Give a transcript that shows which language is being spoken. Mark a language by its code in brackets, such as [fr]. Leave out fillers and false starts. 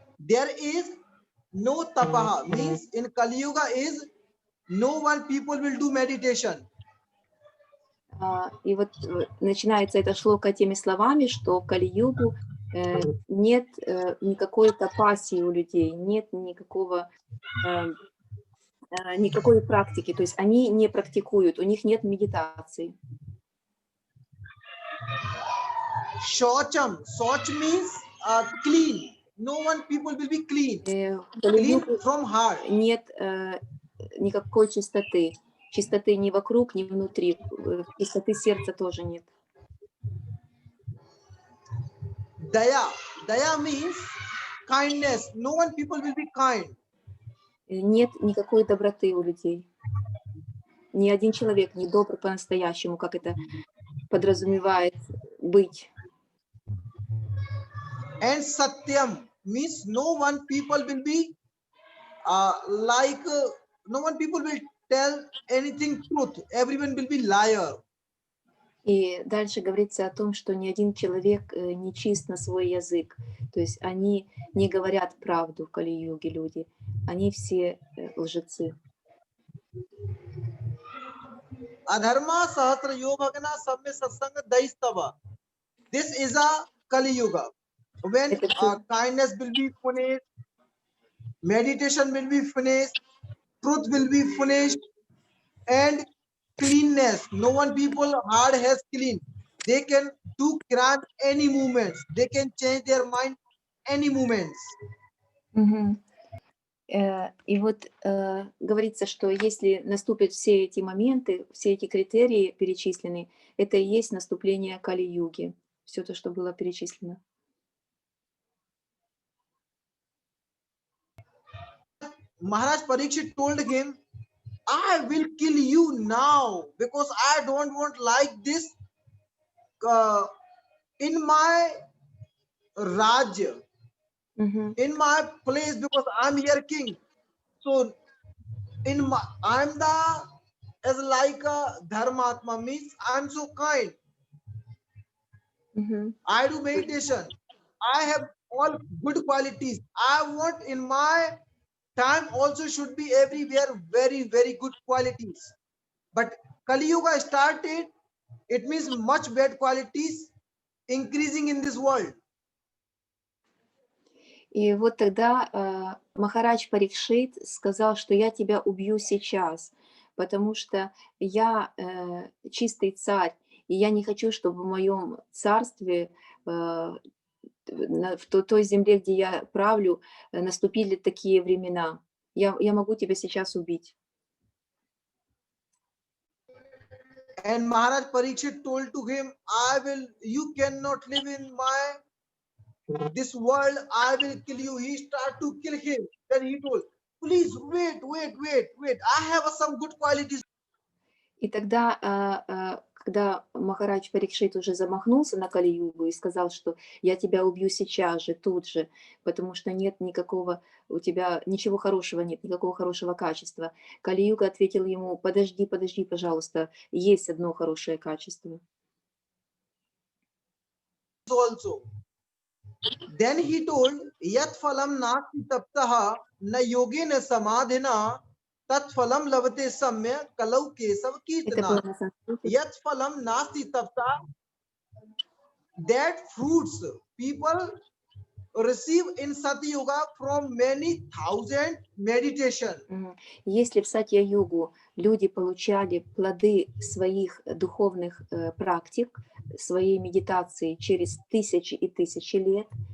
[en] There is no tapaha, means in Kali Yuga is no one people will do meditation. [ru] И вот начинается эта шлока теми словами, что в Кали-югу нет никакой тапаси у людей, нет никакой практики, то есть они не практикуют, у них нет медитации. [en] Shocham, soch means clean. No one people will be clean. Clean from heart. [ru] Нет никакой чистоты. Чистоты ни вокруг, ни внутри. Чистоты сердца тоже нет. [en] Daya means kindness. No one people will be kind. [ru] Нет никакой доброты у людей. Ни один человек не добр по-настоящему, как это подразумевает быть. [en] And satyam means no one people will be no one people will tell anything truth. Everyone will be liar. [ru] И дальше говорится о том, что ни один человек не чист на свой язык. То есть они не говорят правду в Кали-юге люди. Они все лжецы. [sa] Adharma Sahasra Yogagana Samme Satsanga Daistava. [en] This is a Kali Yuga. When [ru] Это всё- [en] kindness will be finished, meditation will be finished, truth will be finished, and cleanness. No one people heart has clean. They can do crime any moments. They can change their mind any moments. Мгм. [ru] И вот говорится, что если наступят все эти моменты, все эти критерии перечисленные, это и есть наступление Кали-юги. Все то, что было перечислено. [en] Maharaj Parikshit told him, I will kill you now because I don't want like this uh, in my Rajya, Мгм. in my place because I'm here king. So in my, I'm the as like a dharmatma means I'm so kind. Мгм. I do meditation. I have all good qualities. I want in my time also should be everywhere very good qualities. But Kali Yuga started, it means much bad qualities increasing in this world. [ru] И вот тогда Махарадж Парикшит сказал, что я тебя убью сейчас, потому что я чистый царь, и я не хочу, чтобы в моем царстве, в той земле, где я правлю, наступили такие времена. Я могу тебя сейчас убить. [en] And Maharaj Parikshit told to him, you cannot live in this world, I will kill you. He started to kill him. Then he told, please wait. I have some good qualities. [ru] И тогда, когда Махарадж Парикшит уже замахнулся на Кали-югу и сказал, что я тебя убью сейчас же, тут же, потому что нет никакого, у тебя ничего хорошего нет, никакого хорошего качества. Кали-юга ответил ему, подожди, пожалуйста, есть одно хорошее качество. [en] Also. Then he told, [sa] Yat phalam nasti taptaha na yogena samadhina tat phalam lavate samya kalau kesav [ru] Это было [sa] kirtana. [ru] на санскрите. [sa] Yat phalam nasti tapta, [en] that fruits people receive in Sati Yoga from many thousand meditation. [ru] Если в Сатья-югу люди получали плоды своих духовных практик, своей медитации через тысячи и тысячи лет,